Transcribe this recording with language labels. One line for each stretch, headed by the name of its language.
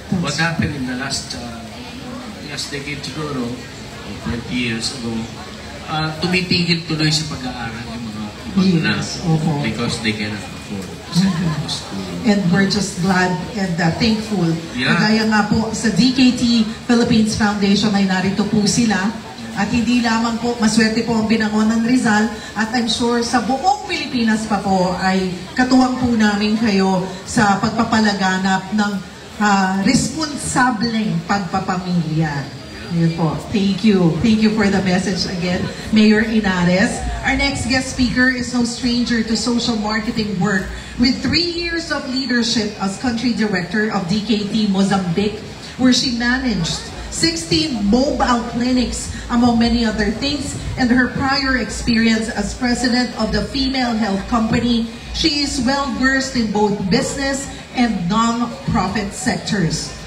English: What happened in the last decade
Filipino: siguro,
English: 20 years ago,
Filipino: tumitigil tuloy sa pag-aaral yung mga ibang
English: because they cannot afford to send them to school. And we're just glad and thankful.
Filipino: Kagaya nga po sa DKT Philippines Foundation ay narito po sila. At hindi lamang po, maswerte po ang Binangonan Rizal at
English: I'm sure
Filipino: sa buong Pilipinas pa po ay katuwang po namin kayo sa pagpapalaganap ng responsableng pagpapamilya. Yun po.
English: Thank you. Thank you for the message again, Mayor Inares. Our next guest speaker is no stranger to social marketing work. With 3 years of leadership as country director of DKT Mozambique, where she managed 16 mobile clinics, among many other things, and her prior experience as president of the Female Health Company, she is well-versed in both business and non-profit sectors.